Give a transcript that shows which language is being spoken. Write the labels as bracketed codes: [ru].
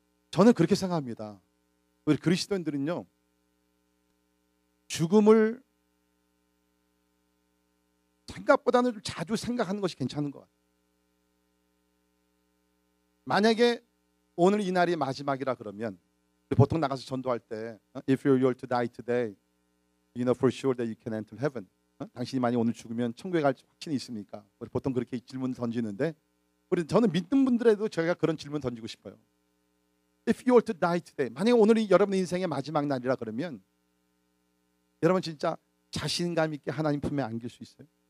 [ko] 저는 그렇게 생각합니다. 우리 그리스도인들은요, 죽음을 생각보다는 좀 자주 생각하는 것이 괜찮은 것 같아요. 만약에 오늘 이 날이 마지막이라 그러면, 보통 나가서 전도할 때 [en] If you were to die today, you know for sure that you can enter heaven. [ko] 당신이 만약 오늘 죽으면 천국에 갈 확신이 있습니까? 우리 보통 그렇게 질문 던지는데, 저는 믿는 분들에도 저희가 그런 질문 던지고 싶어요. [en] If you were to die today, [ko] 만약에 오늘이 여러분의 인생의 마지막 날이라 그러면 여러분 진짜 자신감 있게 하나님 품에 안길 수 있어요?